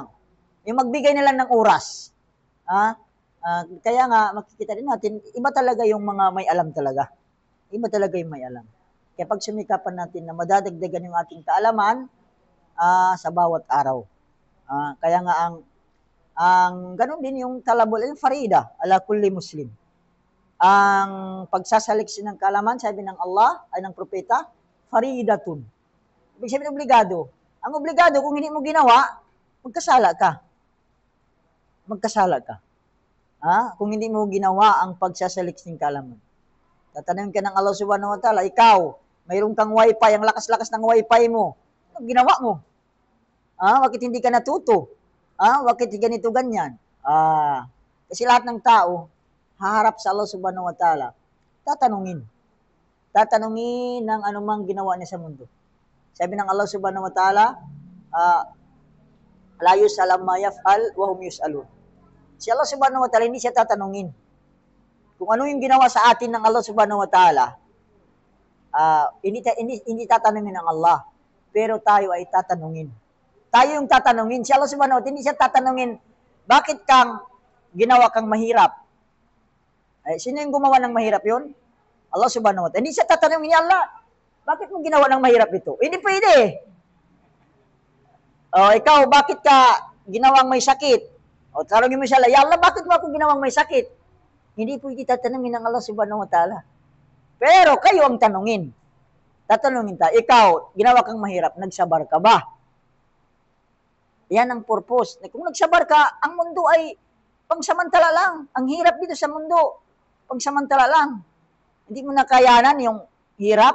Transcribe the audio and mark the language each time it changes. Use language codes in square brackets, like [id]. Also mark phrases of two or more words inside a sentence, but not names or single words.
[tl] Yung magbigay na lang ng oras. Kaya nga, makikita din natin, iba talaga yung mga may alam talaga. Iba talaga yung may alam. Kaya pag sumikapan natin na madadagdagan yung ating kaalaman sa bawat araw. Kaya nga ang ganun din yung talabul, yung farida, [ar] على كل مسلم. [tl] Ang pagsasaliksi ng kaalaman, sabi ng Allah, ay ng propeta, faridatun. Ibig sabihin, obligado. Ang obligado, kung hindi mo ginawa, magkasala ka. Magkasala ka. Kung hindi mo ginawa ang pagsasaliks ng kaalaman. Tatanungin ka ng Allah [ar] سبحانه وتعالى, [tl] ikaw, mayroon kang wifi, ang lakas-lakas ng wifi mo. Ano ginawa mo? Bakit hindi ka natuto? Bakit ganito ganyan? Kasi lahat ng tao, haharap sa Allah [ar] سبحانه وتعالى, [tl] tatanungin. Tatanungin ng anumang ginawa niya sa mundo. Sabi ng Allah [ar] سبحانه وتعالى, لا يسأل عما يفعل وهم يسألون. [tl] Si Allah [ar] سبحانه وتعالى, [tl] hindi siya tatanungin. Kung ano yung ginawa sa atin ng Allah [ar] سبحانه وتعالى, [tl] hindi tatanungin ng Allah. Pero tayo ay tatanungin. Tayo yung tatanungin. Si Allah [ar] سبحانه وتعالى, [tl] hindi siya tatanungin, bakit ginawa kang mahirap? Sino yung gumawa ng mahirap yun? [ar] الله سبحانه وتعالى. [tl] Hindi siya tatanungin niya, Allah, bakit mo ginawa ng mahirap ito? Hindi pwede. Ikaw, bakit ka ginawang may sakit? Tanungin mo siya, [ar] يا الله, [tl] bakit mo ako ginawang may sakit? Hindi pwede tatanungin ng Allah [ar] سبحانه وتعالى. [tl] Pero kayo ang tanungin. Tatanungin tayo, ikaw, ginawa kang mahirap, nagsabar ka ba? Yan ang purpose. Kung nagsabar ka, ang mundo ay pangsamantala lang. Ang hirap dito sa mundo, pangsamantala lang. Hindi mo nakayanan yung hirap.